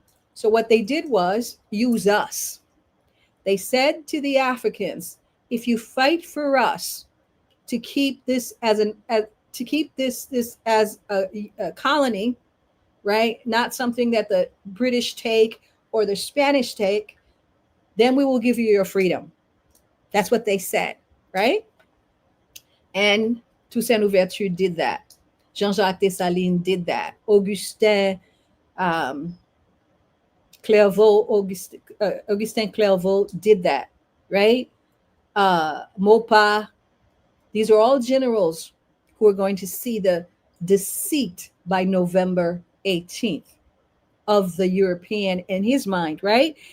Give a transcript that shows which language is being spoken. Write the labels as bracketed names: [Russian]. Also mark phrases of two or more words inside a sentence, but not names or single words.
[English] So what they did was use us. They said to the Africans, if you fight for us to keep this as a colony, right? Not something that the British take or the Spanish take, then we will give you your freedom. That's what they said, right? And Toussaint Louverture did that. Jean-Jacques Desalin did that. Augustin, um, Clervaux, Augustin Clervaux did that, right? Maupas. These are all generals who are going to see the deceit by November 18th of the European in his mind, right?